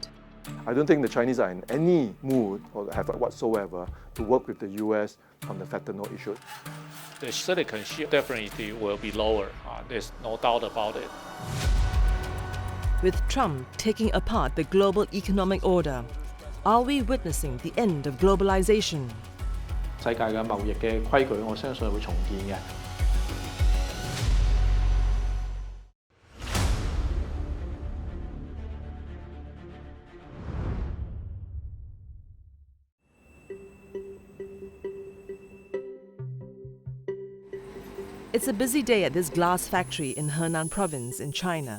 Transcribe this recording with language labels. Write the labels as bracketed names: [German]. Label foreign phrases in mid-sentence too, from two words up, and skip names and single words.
[English] I don't think the Chinese are in any mood or have whatsoever to work with the US on the fentanyl issue. The silicon ship definitely will be lower. There's no doubt about it. With Trump taking apart the global economic order, are we witnessing the end of globalization? [Cantonese] 世界嘅貿易嘅規矩，我相信會重建嘅。 [English] It's a busy day at this glass factory in Henan province in China.